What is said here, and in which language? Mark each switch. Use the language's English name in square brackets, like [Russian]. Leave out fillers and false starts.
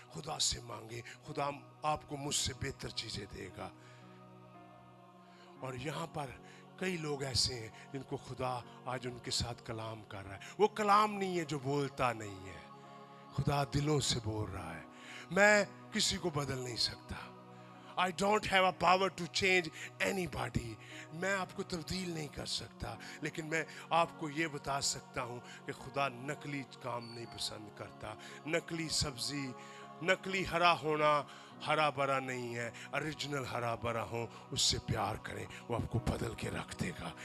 [Hindi] खुदा से मांगे, खुदा आपको मुझसे बेहतर चीजें देगा। और यहाँ पर कई लोग ऐसे हैं जिनको खुदा आज उनके साथ कलाम कर रहा है। वो कलाम नहीं है जो बोलता नहीं है, खुदा दिलों से बोल रहा है। मैं किसी को बदल नहीं सकता। [English] I don't have a power to change anybody. [Hindi] मैं आपको तब्दील नहीं कर सकता, लेकिन मैं आपको ये बता सकता हूँ कि खुदा नकली काम नहीं पसंद करता। नकली सब्जी, नकली हरा होना हरा भरा नहीं है। ओरिजिनल हरा भरा हो, उससे प्यार करें, वो आपको बदल के रख देगा।